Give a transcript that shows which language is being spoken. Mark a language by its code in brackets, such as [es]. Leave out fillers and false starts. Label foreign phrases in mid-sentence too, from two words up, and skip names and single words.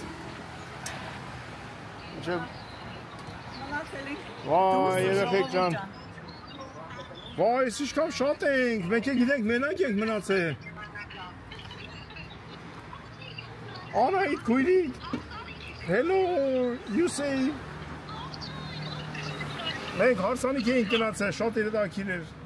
[hy] Մինչև Վայ երեխեք ջան։ Վայ ես իշքան շատ ենք, մենք գիտենք մենակ ենք մնացել։ Alright, Queenie. [en] Hello, you say. [hy] Մենք հարսանիք էինք գնացել, շատ երդակիր էր։